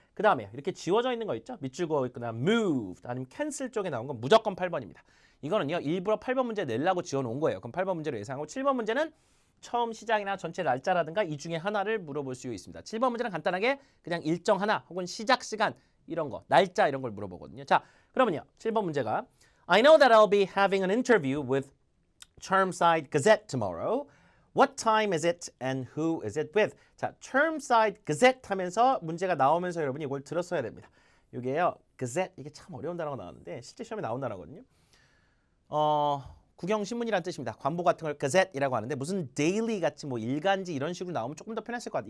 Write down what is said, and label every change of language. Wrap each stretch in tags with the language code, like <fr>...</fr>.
<ko>그 다음에 이렇게 지워져 있는 거 있죠? 밑줄 그어 있거나 moved 아니면 cancel 쪽에 나온 건 무조건 8번입니다. 이거는요, 일부러 8번 문제 내려고 지어놓은 거예요. 그럼 8번 문제로 예상하고 7번 문제는 처음 시작이나 전체 날짜라든가 이 중에 하나를 물어볼 수 있습니다. 7번 문제는 간단하게 그냥 일정 하나 혹은 시작 시간 이런 거, 날짜 이런 걸 물어보거든요. 자, 그러면요, 7번 문제가</ko> <en>I know that I'll be having an interview with Chermside Gazette tomorrow. What time is it and who is it with?</en> <ko>자, Chermside Gazette 하면서 문제가 나오면서 여러분이 이걸 들었어야 됩니다. 이게요, Gazette 이게 참 어려운 단어가 나왔는데 실제 시험에 나온 단어거든요. 구경신문이란 뜻입니다. 관보 같은 걸 Gazette이라고 하는데 무슨 daily 같이 뭐 일간지 이런 식으로 나오면 조금 더 편했을 것 같아요.</ko>